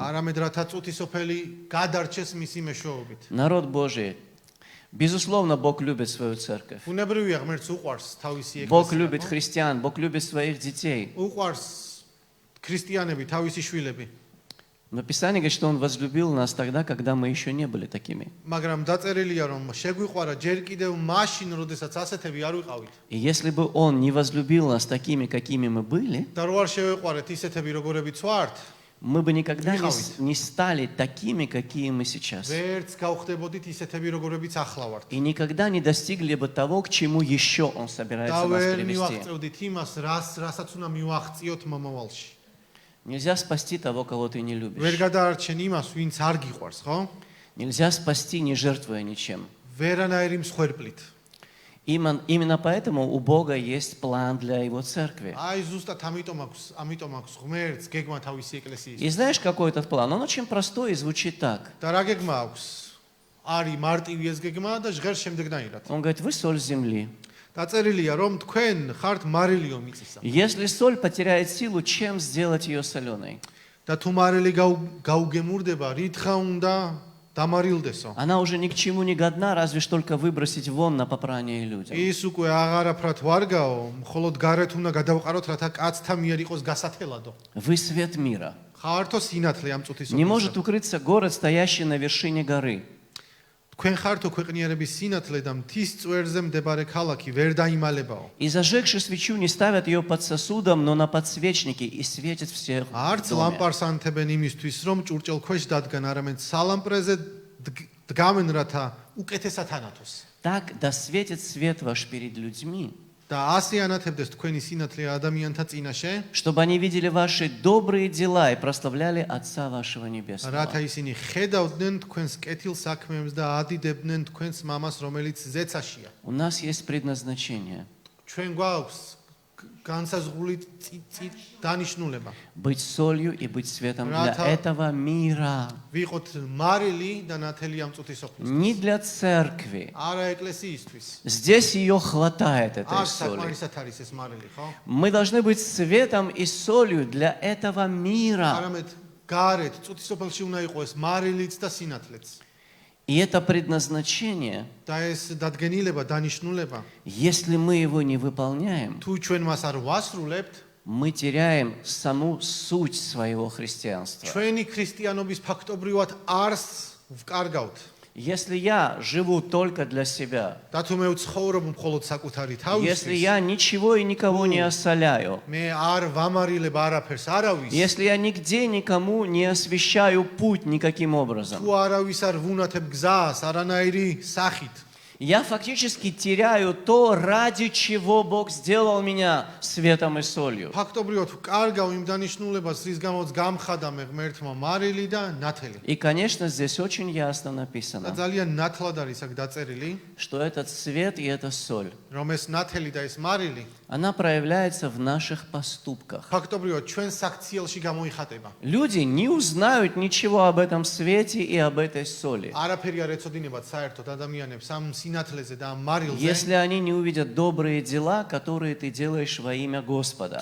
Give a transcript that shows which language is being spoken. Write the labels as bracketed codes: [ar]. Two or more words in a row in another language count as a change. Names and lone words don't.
[ka] არამედ რათა წუთისოფელი გადარჩეს მისი მეშვეობით. [ru] Народ Божий, безусловно, Бог любит свою церковь. [ka] ბუნებრივია ღმერთს უყვარს თავისი [ru] Бог [ka] ეკლესია. [ru] любит христиан, Бог любит своих детей. [ka] უყვარს ქრისტიანები, თავისი შვილები. [ru] Но Писание говорит, что Он возлюбил нас тогда, когда мы еще не были такими. [ka] მაგრამ დაწერილია რომ შეგვიყვარა ჯერ კიდევ მაშინ, როდესაც ასეთები არ ვიყავით. [ru] И если бы Он не возлюбил нас такими, какими мы были, [ka] და რო არ შევეყვარეთ ისეთები, როგორებიც ვართ, [ru] мы бы никогда Михалыч. не стали такими, какие мы сейчас. [ka] ვერც გავხდებოდით ისეთები, როგორებიც ახლა ვართ. [ru] И никогда не достигли бы того, к чему еще Он собирается [ka] და [ru] нас [ka] ვერ [ru] привести. [ka] მივაღწევდით იმას, რასაც უნდა მივაღწიოთ მომავალში. [ru] Нельзя спасти того, кого ты не [ka] ვერ [ru] любишь. [ka] გადაარჩენ იმას, ვინც არ გიყვარს, ხო? [ru] Нельзя спасти, не жертвуя ничем. [ka] ვერანაირი მსხვერპლით. [ru] Именно поэтому у Бога есть план для Его церкви. [ka] აი ზუსტად ამიტომ აქვს ღმერთს გეგმა თავისი ეკლესიის. [ru] И знаешь, какой этот план? Он очень простой и звучит так. [ka] და რა გეგმა აქვს? არის მარტივი ეს გეგმა და ჟღერს შემდეგნაირად. [ru] Он говорит, вы соль земли. [ka] დაწერილია რომ თქვენ ხართ მარილიო მიწისა. [ru] Если соль потеряет силу, чем сделать ее соленой? [ka] და თუ მარილი გაუგემურდება, რითხა უნდა დამარილდესო. [ru] Она уже ни к чему не годна, разве что только выбросить вон на попрание людям. [ka] ის უკვე აღარაფრად ვარგაო, მხოლოდ გარეთ უნდა გადავყაროთ, რათა კაცთა მიერ იყოს გასათელადო. [ru] Вы свет мира. [ka] ხართო სინათლე ამ წუთის [ru] Не может укрыться город, стоящий на вершине горы. [ka] თქვენ ხართო ქვეყნიერების სინათლე და მთის წვერზე მდებარე ქალაქი ვერ დაიმალებაო. [ru] И зажегши свечу, не ставят ее под сосудом, но на подсвечнике и светит всех в [ka] არც [ru] доме. [ka] ლამპარს ანთებენ იმისთვის, რომ ჭურჭელ ქვეშ დადგან, არამედ სალამპრეზე დგამენ, რათა უკეთესად ანათოს. [ru] Так да светит свет ваш перед людьми, [ka] და ასე ანათებდეს თქვენი სინათლე ადამიანთა წინაშე, [ru] чтобы они видели ваши добрые дела и прославляли Отца вашего Небесного. [ka] რათა ისინი ხედავდნენ თქვენს კეთილ საქმეებს და ადიდებდნენ თქვენს მამას, რომელიც ზეცაშია. [ru] У нас есть предназначение [ka] ჩვენ გვაქვს განსაზღვრული დანიშნულება. [ru] быть солью и быть светом для Рата- этого мира. [ka] ვიყოთ მარილი და ნათელი ამ წუთისოფლის. [ru] Не для церкви. [ka] არა ეკლესიისთვის. [ru] Здесь ее хватает, этой [ka] არ [ru] соли. [ka] საკმარისად არის ეს მარილი, ხო? [ru] Мы должны быть светом и солью для этого мира. [ka] არამედ გარეთ წუთისოფელში უნდა იყოს მარილიც და სინათლეც. [ru] И это предназначение, [ka] და ეს დადგენილება, დანიშნულება, [ru] если мы его не выполняем, [ka] თუ ჩვენ მას არ ვასრულებთ, [ru] мы теряем саму суть своего христианства. [ka] ჩვენი ქრისტიანობის ფაქტობრივად არსს ვკარგავთ. [ru] Если я живу только для себя, [ka] და თუ მე ვცხოვრობ მხოლოდ საკუთარი [ru] если [ka] თავისთვის, [ru] я ничего и никого не осоляю, [ka] მე არ ვამარილებ არაფერს, არავის. [ru] если я нигде никому не освещаю путь никаким образом, [ka] თუ არავის არ ვუნათებ გზას არანაირი სახით, [ru] я фактически теряю то, ради чего Бог сделал меня светом и солью. [ka] ფაქტობრივად ვკარგავ იმ დანიშნულებას, რის გამოც გამხადა მე ღმერთმა მარილი და ნათელი. [ru] И, конечно, здесь очень ясно [ka] და [ru] написано, [ka] ძალიან ნათლად არის აქ დაწერილი, [ru] что этот свет и эта соль, [ka] რომ ეს ნათელი და ეს მარილი [ru] она проявляется в наших поступках. [ka] ფაქტობრივად ჩვენ საქციელში გამოიხატება. [ru] Люди не узнают ничего об этом свете и об этой соли, [ka] არაფერი არ ეცოდინებათ საერთოდ ადამიანებს ამ სინათლეზე და ამ მარილზე. [ru] если они не увидят добрые дела, которые ты делаешь во имя Господа.